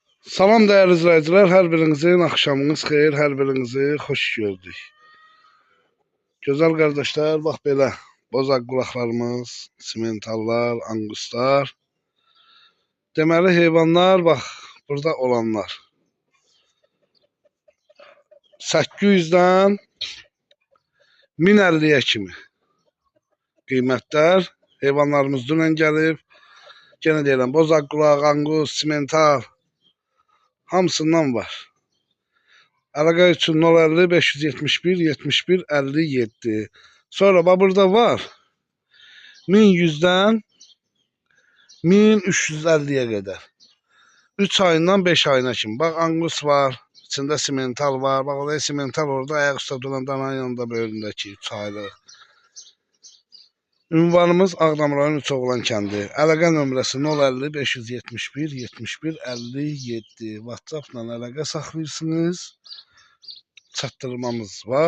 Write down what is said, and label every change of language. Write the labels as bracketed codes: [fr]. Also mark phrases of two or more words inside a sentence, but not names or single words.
[az] Salam [tr] değerli izleyiciler, her birinizin akşamınız [az] xeyir, her birinizi hoş gördük. Güzel kardeşler, bak belə bozaq qulaqlarımız, simentallar, anguslar. Deməli heyvanlar, bak burada olanlar. 800'den 1050'ye kimi qiymətlər. Heyvanlarımız dünən gəlib. Gene deyirəm, bozaq qulaq, angus, simental hamısından var. Əlaqə üçün 050 571 71 57. [tr] Sonra burada var 1100'den 1350'ye kadar. [az] 3 ayından 5 ayına kimi. Bak angus var. İçinde simental var. Bak oraya simental orada ayak üstə duran dananın yanında böyründəki 3 aylıq. Ünvanımız Ağdam rayon Üçoğlan kəndi. Əlaqə nömrəsi 050 571 71 57. WhatsApp-la əlaqə saxlayırsınız. Çatdırmamız var.